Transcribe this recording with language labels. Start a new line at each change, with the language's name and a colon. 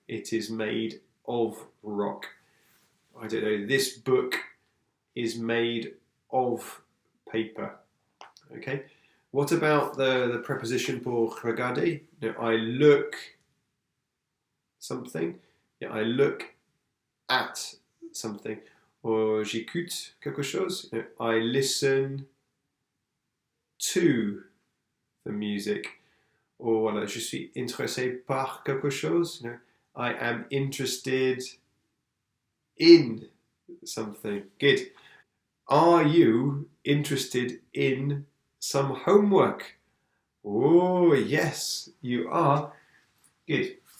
English: it is made of rock. I don't know, this book is made of paper. Okay, what about the preposition
French: pour regarder?
English: I look something. Yeah, I look at something. Or
French: j'écoute quelque chose.
English: I listen to the music.
French: Or voilà, je suis intéressé par quelque chose.
English: I am interested in something. Good. Are you interested in some homework? Oh, yes, you are. Good.